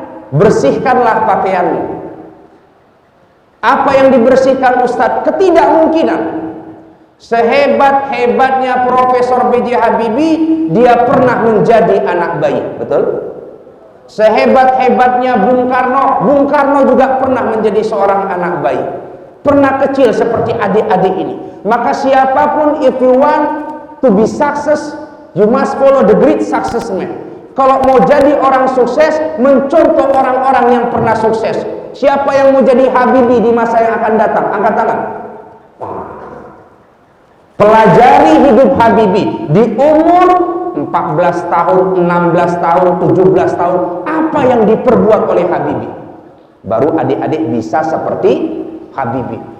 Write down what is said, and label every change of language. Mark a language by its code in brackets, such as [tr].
[id] Bersihkanlah pakaianmu. Apa yang dibersihkan Ustadz? Ketidakmungkinan. Sehebat-hebatnya Profesor B.J. Habibie, dia pernah menjadi anak bayi, betul? Sehebat-hebatnya Bung Karno juga pernah menjadi seorang anak bayi. Pernah kecil seperti adik-adik ini. Maka siapapun, [en] if you want to be success, you must follow the great success man. [id] Kalau mau jadi orang sukses, mencontoh orang-orang yang pernah sukses. Siapa yang mau jadi Habibie di masa yang akan datang? Angkat tangan. Pelajari hidup Habibie di umur 14 tahun, 16 tahun, 17 tahun. Apa yang diperbuat oleh Habibie? Baru adik-adik bisa seperti Habibie.